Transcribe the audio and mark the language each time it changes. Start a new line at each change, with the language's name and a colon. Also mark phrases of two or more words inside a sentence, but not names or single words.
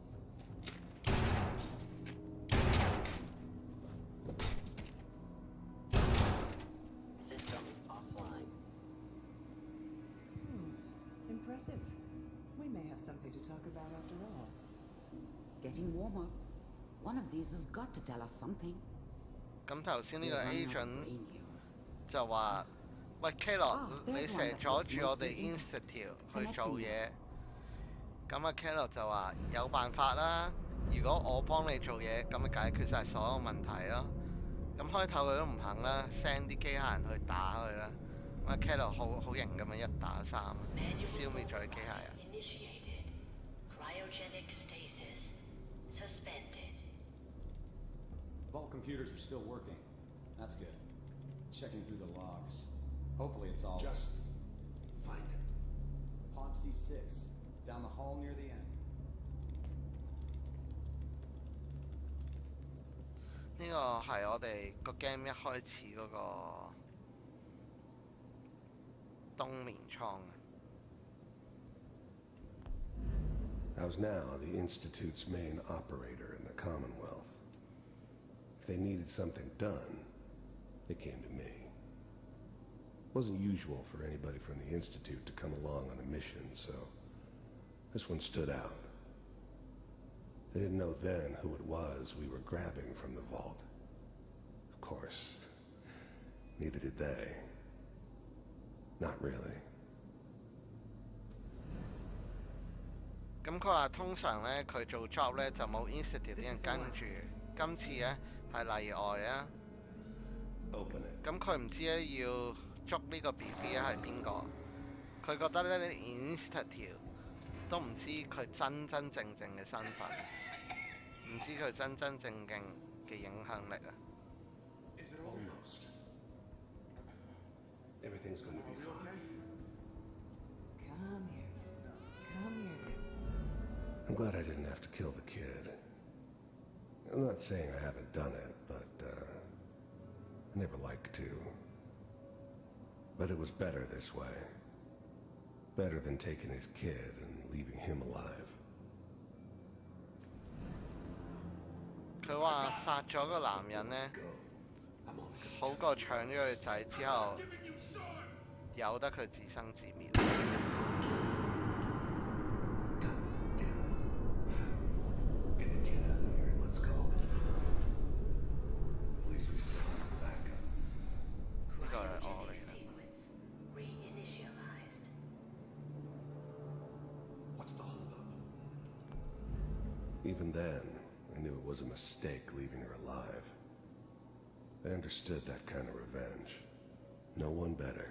English: Systems offline. Impressive. We may have something to talk about after all. Getting warmer. One of these has got to tell us something.
Cantonese: 咁頭先呢個
English: We're running out of agent brain here.
Cantonese: 就話：喂 Kellogg， 你
English: there's
Cantonese: 成
English: one
Cantonese: 日
English: that
Cantonese: 阻
English: looks
Cantonese: 住我哋
English: mostly
Cantonese: Institute 去
English: connecting
Cantonese: 做
English: you.
Cantonese: 嘢。咁啊 Kellogg 就話有辦法啦，如果我幫你做嘢，咁咪解決晒所有問題咯。咁開頭佢都唔肯啦，send 啲機械人去打佢啦。咁啊 Kellogg 好型咁樣一打三，消滅咗啲機械人。
English: Initiated. Cryogenic stasis suspended. Vault computers are still working. That's good. Checking through the logs. Hopefully it's all... Just find it. Pod C6, down the hall near the end.
Cantonese: 呢個係我哋個 game 一開始嗰個冬眠倉。
English: How's now the Institute's main operator in the Commonwealth? If they needed something done, they came to me. Wasn't usual for anybody from the Institute to come along on a mission, so this one stood out. They didn't know then who it was we were grabbing from the vault. Of course, neither did they. Not really.
Cantonese: 咁佢話通常咧佢做 job 咧就冇 Institute 啲人跟住，今次咧係例外啊。
English: Open it.
Cantonese: 咁佢唔知咧要捉呢個 BB 係邊個，佢覺得咧 Institute 都唔知佢真正嘅身份，唔知佢真正嘅影響力啊。
English: Almost. Everything's going to be fine. Come here. Come here. I'm glad I didn't have to kill the kid. I'm not saying I haven't done it, but I never like to. But it was better this way. Better than taking his kid and leaving him alive.
Cantonese: 佢話殺咗個男人咧，
English: I'm only
Cantonese: 好過搶咗佢仔之後，由得佢自生自滅。
English: Get the kid out of here and let's go. At least we still have a backup.
Cantonese: 呢個係我嚟
English: Cryogenic
Cantonese: 嘅。
English: sequence reinitialized. What's the holdup? Even then, I knew it was a mistake leaving her alive. I understood that kind of revenge. No one better.